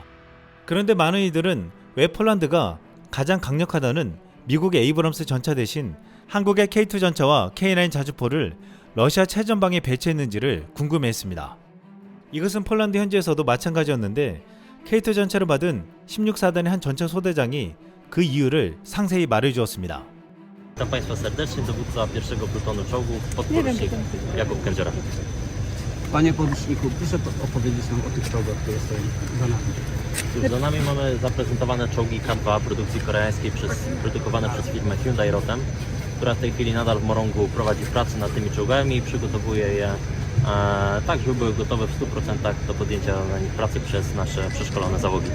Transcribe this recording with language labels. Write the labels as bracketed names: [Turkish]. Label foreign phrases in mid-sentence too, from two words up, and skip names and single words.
[Korean] 그런데 많은 이들은 왜 폴란드가 가장 강력하다는 미국의 에이브럼스 전차 대신 한국의 K2 전차와 K9 자주포를 러시아 최전방에 배치했는지를 궁금해했습니다. 이것은 폴란드 현지에서도 마찬가지였는데 K2 전차를 받은 16사단의 한 전차 소대장이 그 이유를 상세히 말해주었습니다. [Polish] Witam Państwa serdecznie, dowódca pierwszego plutonu czołgów, podporucznik Jakub Kędziora. Panie poruczniku, proszę opowiedzieć nam o tych czołgach, które stoją za nami. Cóż, za nami mamy zaprezentowane czołgi K2 produkcji koreańskiej produkowane przez firmę Hyundai Rotem, która w tej chwili nadal w Morągu prowadzi pracę nad tymi czołgami i przygotowuje je tak, żeby były gotowe w 100% do podjęcia na nich pracy przez nasze przeszkolone załogi.